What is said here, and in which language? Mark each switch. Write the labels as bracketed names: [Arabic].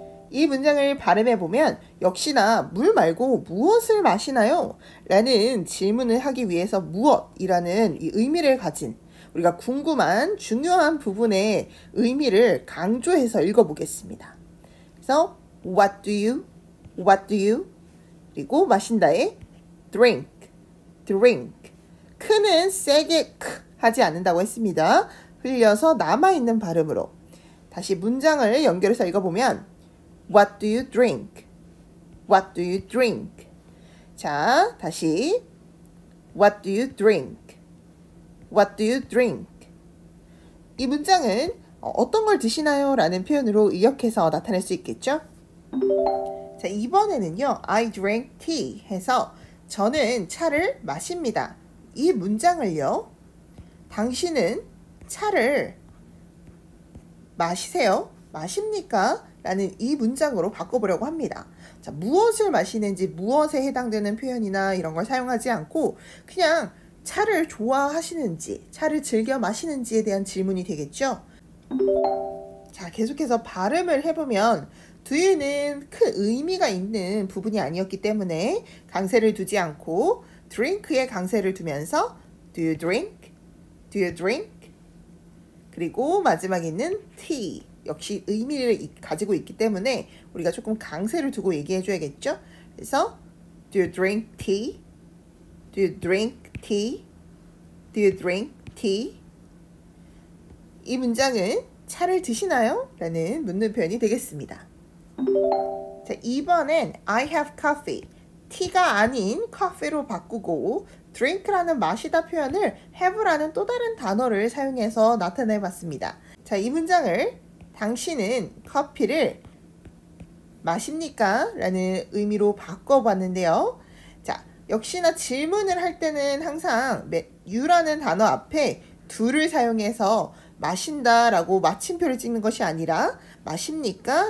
[Korean] 이 문장을 발음해 보면 역시나 물 말고 무엇을 마시나요? 라는 질문을 하기 위해서 무엇이라는 이 의미를 가진 우리가 궁금한 중요한 부분의 의미를 강조해서 읽어보겠습니다. [English] 그래서 What do you? What do you? [Korean] 그리고 마신다의 drink, drink. 크는 세게 크 하지 않는다고 했습니다. 흘려서 남아있는 발음으로. 다시 문장을 연결해서 읽어보면 [English] What do you drink? What do you drink? 자, 다시 What do you drink? What do you drink? [Korean] 이 문장은 어떤 걸 드시나요? 라는 표현으로 의역해서 나타낼 수 있겠죠? 자, 이번에는요. [English] I drink tea [Korean] 해서 저는 차를 마십니다. 이 문장을요. 당신은 차를 마시세요? 마십니까? 라는 이 문장으로 바꿔보려고 합니다. 자, 무엇을 마시는지 무엇에 해당되는 표현이나 이런 걸 사용하지 않고 그냥 차를 좋아하시는지, 차를 즐겨 마시는지에 대한 질문이 되겠죠? 자, 계속해서 발음을 해보면 do you는 큰 의미가 있는 부분이 아니었기 때문에 강세를 두지 않고 drink에 강세를 두면서 [English] do you drink? Do you drink? [Korean] 그리고 마지막에 있는 tea 역시 의미를 가지고 있기 때문에 우리가 조금 강세를 두고 얘기해 줘야겠죠? [English] 그래서 do you drink tea? Do you drink tea? Do you drink tea? [Korean] 이 문장은 차를 드시나요? 라는 묻는 표현이 되겠습니다. [English] 자, 이번엔 I have coffee. [Korean] tea가 아닌 coffee로 바꾸고 drink라는 마시다 표현을 have라는 또 다른 단어를 사용해서 나타내 봤습니다. 자, 이 문장을 당신은 커피를 마십니까? 라는 의미로 바꿔봤는데요. 자, 역시나 질문을 할 때는 항상 you라는 단어 앞에 do를 사용해서 마신다 라고 마침표를 찍는 것이 아니라 마십니까?